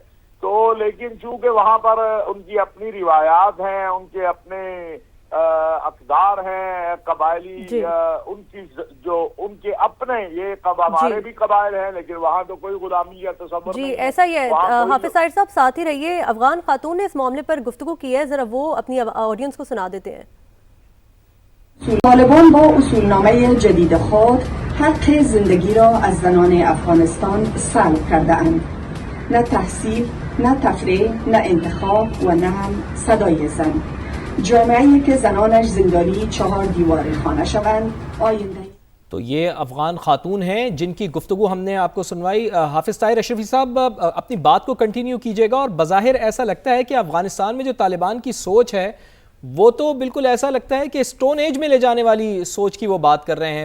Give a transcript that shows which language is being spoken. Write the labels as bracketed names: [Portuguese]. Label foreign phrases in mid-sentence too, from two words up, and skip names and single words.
[Urdu] تو لیکن چونکہ وہاں پر ان کی اپنی روایات ہیں، ان کے اپنے اقدار ہیں قبائلی، ان کی جو ان کے اپنے یہ ہمارے بھی قبائل ہیں لیکن وہاں تو کوئی غلامی یا تصور نہیں ہے۔ ایسا ہی ہے۔ حافظ طاہر صاحب ساتھ ہی رہیے، افغان خاتون نے اس معاملے پر گفتگو کی ہے، ذرا وہ اپنی آڈینس کو سنا دیتے ہیں۔ [Persian] طالبان با اصولنامه جدید خود حق زندگی را از زنان افغانستان سلب کرده اند. نه تحصیل، نه تفریح، نه انتخاب و نه هم صدای زن. جامعه‌ای که زنانش زندانی 4 دیوار خانه شوند آینده. [Urdu] تو یہ افغان خاتون ہیں جن کی گفتگو ہم نے آپ کو سنوائی۔ حافظ طاہر اشرفی صاحب اپنی بات کو کنٹینیو کیجیے گا۔ اور بظاہر ایسا لگتا ہے کہ افغانستان میں جو طالبان کی سوچ ہے وہ تو بالکل ایسا لگتا ہے کہ اسٹون ایج میں لے جانے والی سوچ کی وہ بات کر رہے ہیں۔